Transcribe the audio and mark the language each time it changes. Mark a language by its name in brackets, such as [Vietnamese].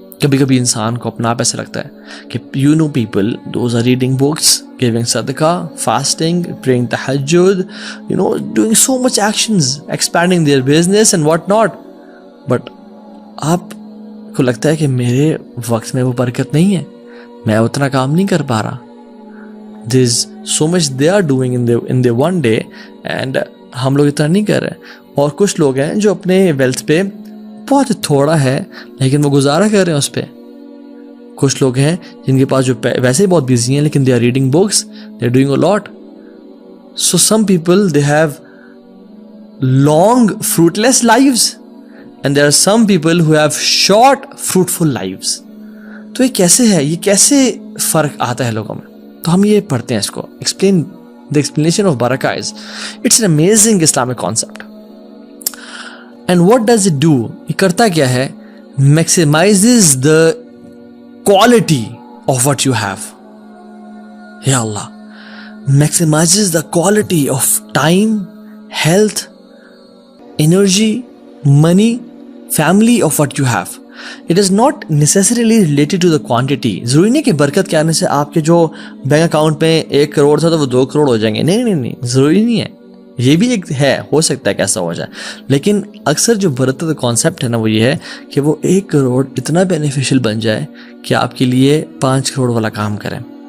[Urdu] کبھی کبھی انسان کو اپنا آپ ایسا لگتا ہے کہ [English] you know people those are reading books, giving صدقہ, fasting, praying تہجد, doing so much actions, expanding their business and what not, [Urdu] but آپ کو لگتا ہے کہ میرے وقت میں وہ برکت نہیں ہے, میں اتنا کام نہیں کر پا رہا. [English] There is so much they are doing in the one day and [Urdu] ہم لوگ اتنا نہیں کر رہے. اور کچھ لوگ ہیں جو اپنے ویلتھ پہ بہت تھوڑا ہے لیکن وہ گزارا کر رہے ہیں اس پہ. کچھ لوگ ہیں جن کے پاس جو ویسے ہی بہت بیزی ہیں لیکن [English] They are reading books, they are doing a lot. So some people they have long fruitless lives and there are some people who have short fruitful lives. [Urdu] تو یہ کیسے ہے, یہ کیسے فرق آتا ہے لوگوں میں؟ تو ہم یہ پڑھتے ہیں اس کو. [English] explain the explanation of barakah is it's an amazing Islamic concept. And what does it do? [Urdu] یہ کرتا کیا ہے؟ [English] maximizes the quality of what you have. Ya Allah, maximizes the quality of time, health, energy, money, family of what you have. It is not necessarily related to the quantity. [Urdu] ضروری نہیں کہ برکت کے آنے سے آپ کے جو بینک اکاؤنٹ میں 1 کروڑ تھا تو وہ 2 کروڑ ہو جائیں گے. نہیں, ضروری نہیں ہے. یہ بھی ایک ہے, ہو سکتا ہے کہ ایسا ہو جائے, لیکن اکثر جو برکت کا کانسیپٹ ہے نا وہ یہ ہے کہ وہ 1 کروڑ اتنا بینیفیشل بن جائے کہ آپ کے لیے 5 کروڑ والا کام کریں.